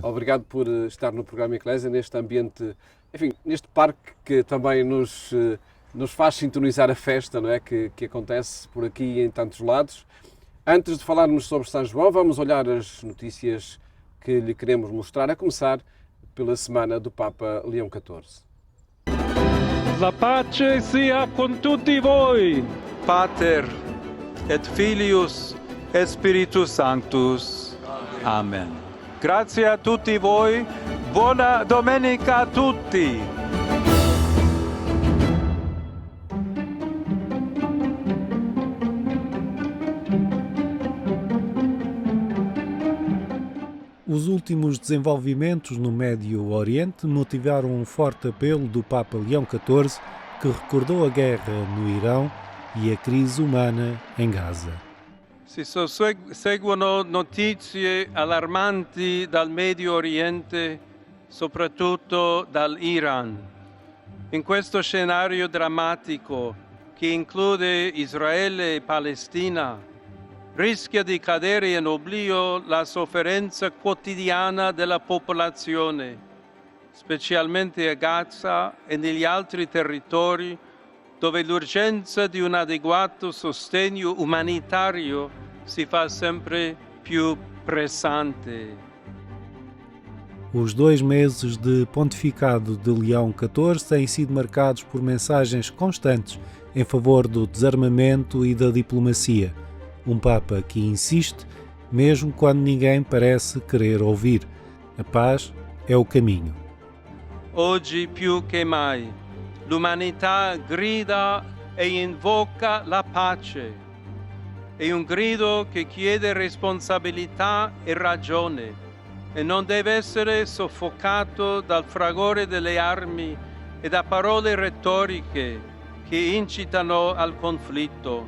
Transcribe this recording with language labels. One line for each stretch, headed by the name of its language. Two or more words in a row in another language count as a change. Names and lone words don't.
Portuguese: Obrigado por estar no programa Eclésia, neste ambiente, enfim, neste parque que também nos faz sintonizar a festa, não é? Que acontece por aqui e em tantos lados. Antes de falarmos sobre São João, vamos olhar as notícias que lhe queremos mostrar, a começar pela semana do Papa Leão XIV.
Italian: La pace sia con tutti voi.
Latin: Pater et Filius et Spiritus Sanctus.
Italian: Amen. Grazie a tutti voi. Buona domenica a tutti.
Portuguese: Os últimos desenvolvimentos no Médio Oriente motivaram um forte apelo do Papa Leão XIV, que recordou a guerra no Irão e a crise humana em Gaza.
Italian: Si susseguono notizie allarmanti dal Medio Oriente, soprattutto dall'Iran. In questo scenario drammatico, che include Israele e Palestina, rischia di cadere in oblio la sofferenza quotidiana della popolazione, specialmente a Gaza e negli altri territori dove l'urgenza di un adeguato sostegno umanitario si fa sempre più pressante.
Portuguese: Os 2 meses de pontificado de Leão XIV têm sido marcados por mensagens constantes em favor do desarmamento e da diplomacia. Um Papa que insiste, mesmo quando ninguém parece querer ouvir. A paz é o caminho.
Italian: Oggi più che mai, l'umanità grida e invoca la pace. È un grido che chiede responsabilità e ragione e non deve essere soffocato dal fragore delle armi e da parole retoriche che incitano al conflitto.